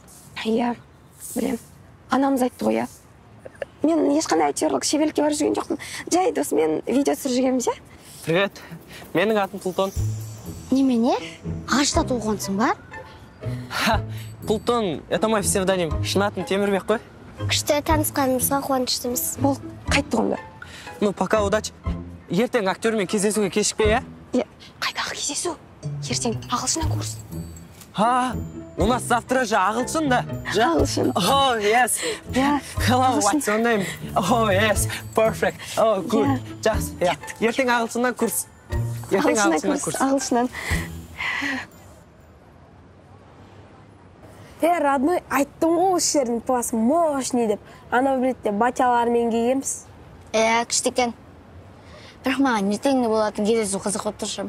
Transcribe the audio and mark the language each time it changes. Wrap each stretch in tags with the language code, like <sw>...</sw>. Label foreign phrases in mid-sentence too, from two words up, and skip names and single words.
<kk>Иә, білем. Анамыз айтты ғой, иә. Мен ешқандай актерлік шеберлікке барып жүрген жоқпын. Жай досымен видео түсіріп жүргенбіз, иә? Привет. Менің атым Плутон. Немене? Ағашта туғансың ба? Плутон,</kk> <ru>это мой псевдоним.</ru> <kk>Шын атым Темірбек қой. Күшті танысқанымызға қуаныштымыз. Бол, қайтты ғой.</kk> <ru>Ну, пока, удачи.</ru> <kk>Ертең актермен кездесуге кешікпей, Иә, қайдағы кездесу? Ертең ағылшыннан курс.</kk> <ru>У нас завтра же</ru> <kk>ағылшын да. Ағылшын.</kk> <en>Oh, yes.</en> <kk>Иә.</kk> <en>Hello, what's your name? Oh, yes. Perfect. Oh, good.</en> <kk>Жақсы. Ертең ағылшыннан курс. Ағылшыннан курс. Ағылшыннан. Родной, айттым ғой осы жердің пласы мощный деп. Анау билетте батялармен келгенбіз. Күшті екен. Бірақ маған ертең не болатын кездесу қызық болып тұршым.</kk>